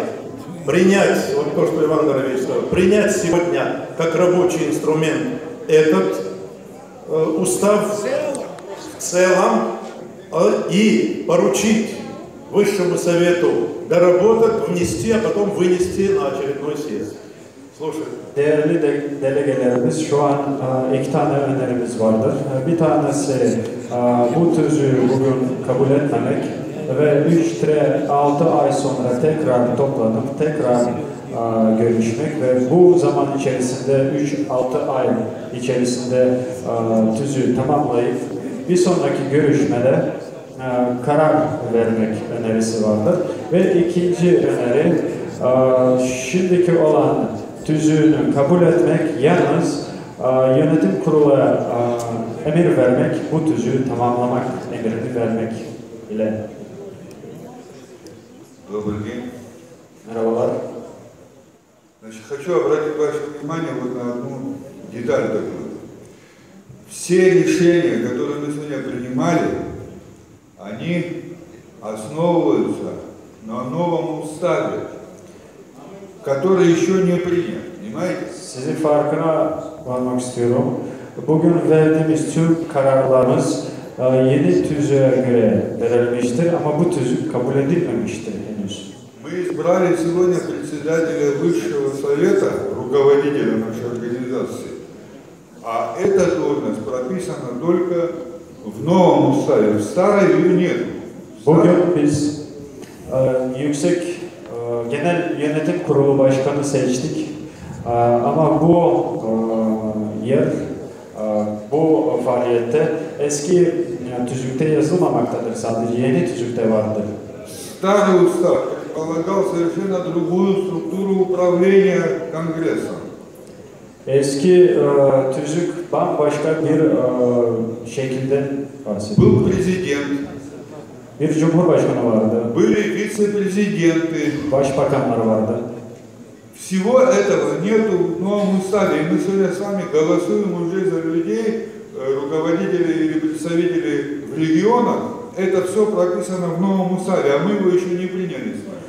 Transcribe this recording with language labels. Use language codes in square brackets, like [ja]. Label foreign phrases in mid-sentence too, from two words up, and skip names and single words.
[ru] Принять, вот то, что Иван Горович сказал, принять сегодня как рабочий инструмент этот устав в целом и поручить Высшему Совету dоработать, внести, а потом вынести на очередной съезд. Слушай. [tr] Değerli delegelerimiz, şu an 2 tane önerimiz vardır. Bir tanesi bu tüzüğü bugün kabul etmemek ve 3-6 ay sonra tekrar toplanıp tekrar görüşmek ve bu zaman içerisinde 3-6 ay içerisinde tüzüğü tamamlayıp bir sonraki görüşmede karar vermek önerisi vardır. Ve ikinci öneri şimdiki olan tüzüğünü kabul etmek, yalnız yönetim kurula emir vermek, bu tüzüğü tamamlamak emirini vermek ile. [ru] Добрый день. [tr] Merhabalar. [ru] Значит, хочу обратить ваше внимание вот на одну деталь такую. Все решения, которые мы сегодня принимали, они основываются на новом уставе, который еще не принят. Понимаете? [tr] Sizi farkına varmak istiyorum. Bugün verdiğimiz tüm kararlarımız yeni tüzüğe göre verilmiştir ama bu tüzük kabul edilmemiştir henüz. [ru] Мы избрали сегодня председателя Высшего Совета, руководителя нашей организации, а эта должность прописана только в новом уставе, в старой ее нет. [tr] Bugün biz yüksek genel yönetim kurulu başkanı seçtik ama bu yer bu faaliyette eski tüzükte yazılmamaktadır, sadece yeni tüzükte vardır. [ru] Старый устав предполагал совершенно другую структуру управления Конгрессом. [tr] Eski tüzük bambaşka bir şekilde bahsediyor. [ru] Был президент. [tr] Bir cumhurbaşkanı vardı. [ru] Были вице-президенты. [tr] Başbakanlar vardı. [ru] Всего этого нету в новом уставе. И мы сегодня с вами голосуем уже за людей, руководителей или представителей в регионах. Это все прописано в новом уставе, а мы его еще не приняли с вами.